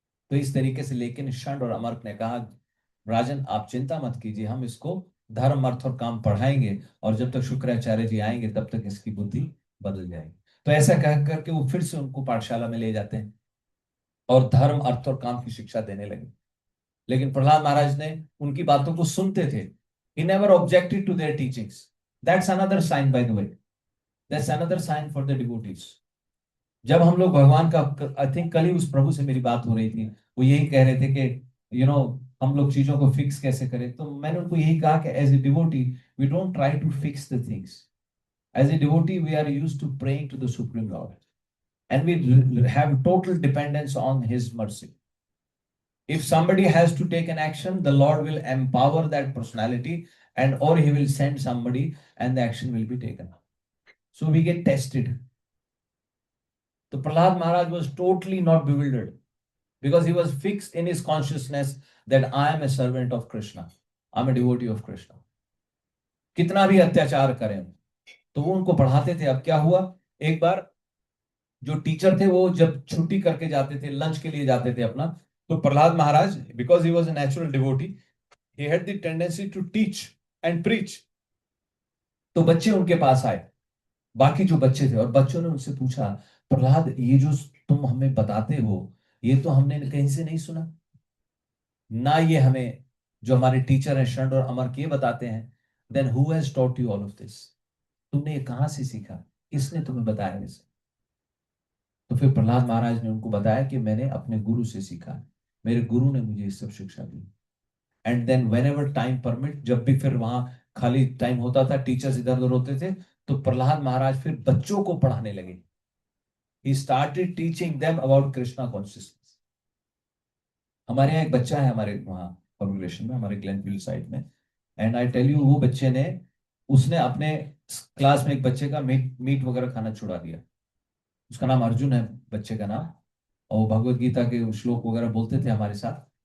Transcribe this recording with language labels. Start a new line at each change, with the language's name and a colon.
Hindi: तो इस तरीके से, लेकिन षंड और अमर्क ने कहा, राजन आप चिंता मत कीजिए, हम इसको धर्म अर्थ और काम पढ़ाएंगे, और जब तक शुक्राचार्य जी आएंगे तब तक इसकी बुद्धि बदल जाएगी। तो ऐसा कह करके वो फिर से उनको पाठशाला में ले जाते हैं और धर्म अर्थ और काम की शिक्षा देने लगे। लेकिन प्रहलाद महाराज ने उनकी बातों को सुनते थे,
English: he never objected to their teachings. That's another sign, by the way. That's another sign for the devotees.
Hindi: जब हम लोग भगवान का,
English: I think
Hindi: कल ही उस प्रभु से मेरी बात हो रही थी, वो यही कह रहे थे कि हम लोग चीजों को फिक्स कैसे करें।
English: तो मैंने उनको यही कहा कि as a devotee we don't try to fix the things, as a devotee we are used to praying to the supreme lord, and we have total dependence on his mercy. If somebody has to take an action, the Lord will empower that personality, and or he will send somebody and the action will be taken. So we get tested. So Prahlad Maharaj was totally not bewildered, because he was fixed in his consciousness that I am a servant of Krishna. I am a devotee of Krishna.
Hindi: कितना भी अत्याचार करें, तो वो उनको पढ़ाते थे। अब क्या हुआ, एक बार जो टीचर थे वो जब छुट्टी करके जाते थे, लंच के लिए जाते थे अपना, तो प्रहलाद महाराज,
English: Because he was a natural devotee, he had the tendency to teach and preach.
Hindi: तो बच्चे उनके पास आए, बाकी जो बच्चे थे, और बच्चों ने उनसे पूछा, प्रहलाद ये जो तुम हमें बताते हो, ये तो हमने कहीं से नहीं सुना ना, ये हमें जो हमारे टीचर हैं षंड और अमर के बताते हैं।
English: Then who has taught you all of this?
Hindi: तुमने ये कहां से सीखा, किसने तुम्हें बताया इसे? तो फिर प्रहलाद महाराज ने उनको बताया कि मैंने अपने गुरु से सीखा, मेरे गुरु ने मुझे ये सब शिक्षा दी।
English: and then whenever time permit,
Hindi: जब भी फिर वहां खाली टाइम होता था, टीचर्स इधर उधर होते थे, तो प्रहलाद महाराज फिर बच्चों को पढ़ाने लगे।
English: He started teaching them about Krishna consciousness.
Hindi: हमारे यहाँ एक बच्चा है, हमारे वहाँ कॉन्ग्रेगेशन में, हमारे ग्लेनफील्ड साइड में,
English: and I tell you,
Hindi: वो बच्चे ने, उसने अपने क्लास में एक बच्चे का मीट वगैरह खाना छुड़ा दिया। उसका नाम अर्जुन है, बच्चे का नाम, और वो भगवत गीता के श्लोक वगैरह बोलते थे हमारे साथ।